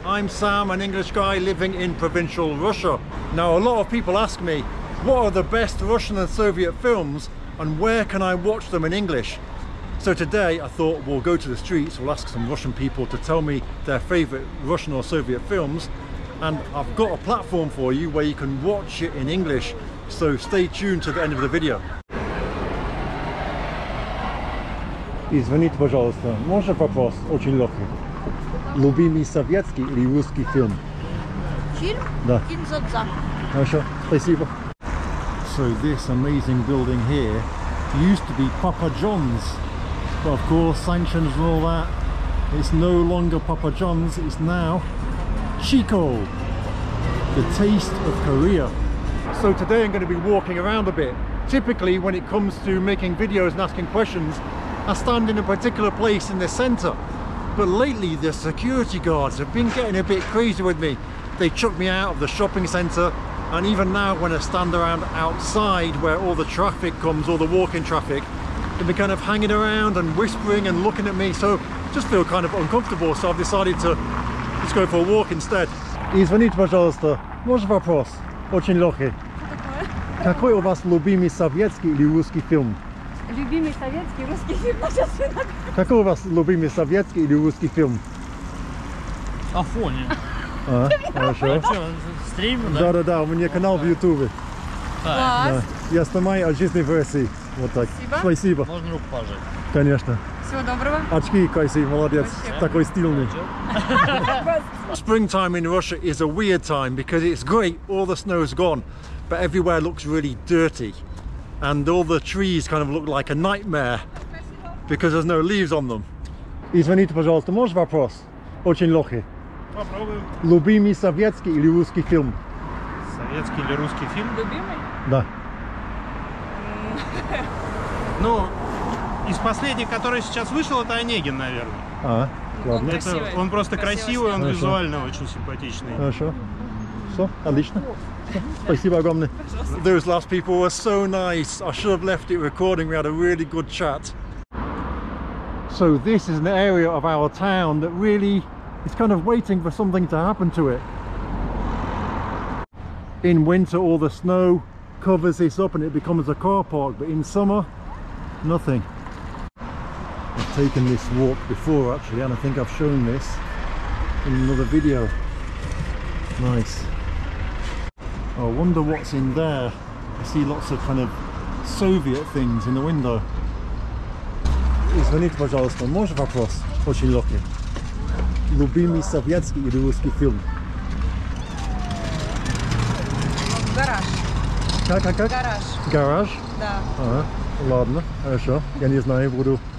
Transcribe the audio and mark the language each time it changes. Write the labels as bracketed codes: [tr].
[en] I'm Sam, an English guy living in provincial Russia. Now, a lot of people ask me, what are the best Russian and Soviet films and where can I watch them in English? So today I thought we'll go to the streets, we'll ask some Russian people to tell me their favourite Russian or Soviet films, and I've got a platform for you where you can watch it in English, so stay tuned to the end of the video. [ru] Извините, пожалуйста, можно вопрос очень легкий? Любимый советский или русский фильм? Фильм? Да. Фильм «Зодза». Хорошо, спасибо. [en] So this amazing building here used to be Papa John's, but of course sanctions and all that, it's no longer Papa John's, it's now Chico, the taste of Korea. So today I'm going to be walking around a bit. Typically when it comes to making videos and asking questions, I stand in a particular place in the centre, but lately the security guards have been getting a bit crazy with me. They chuck me out of the shopping centre, and even now when I stand around outside where all the traffic comes, all the walking traffic, they've been kind of hanging around and whispering and looking at me, so just feel kind of uncomfortable, so I've decided to just go for a walk instead. [ru] Извините, пожалуйста, можно вопрос? Очень легкий. Какой у вас любимый советский или русский фильм? Любимый советский, русский фильм. Какой у вас любимый советский или русский фильм? Афоня. А, хорошо. Стрим, да? Да-да-да, у меня канал в Ютубе. Класс. Я снимаю отчетные версии. Вот так. Спасибо. Спасибо. Можно руку пожать. Конечно. Всего доброго. Очки, Кайси, молодец. Спасибо. Такой стильный. [en] Springtime in Russia is a weird time because it's great, all the snow's gone, but everywhere looks really dirty. And all the trees kind of look like a nightmare because there's no leaves on them. [ru] Извините, пожалуйста, можно вопрос? Очень легкий. Попробуем. Любимый советский или русский фильм? Советский или русский фильм? Любимый? Да. Ну, из последних, который сейчас вышел, это Онегин, наверное. А, ладно. Это, Красивый. он просто красивый, он Хорошо. визуально очень симпатичный. Хорошо. Все, отлично. Спасибо огромное. [en] Those last people were so nice. I should have left it recording. We had a really good chat. So this is an area of our town that really is kind of waiting for something to happen to it. In winter all the snow covers this up and it becomes a car park, but in summer nothing. I've taken this walk before actually, and I think I've shown this in another video. Nice. I wonder what's in there. I see lots of kind of Soviet things in the window. [ru] Извините, пожалуйста, можно вопрос? Очень легкий. Любимый советский или русский фильм? Гараж. Как? Гараж. Гараж? Да. Ага, ладно, хорошо. Я не знаю, буду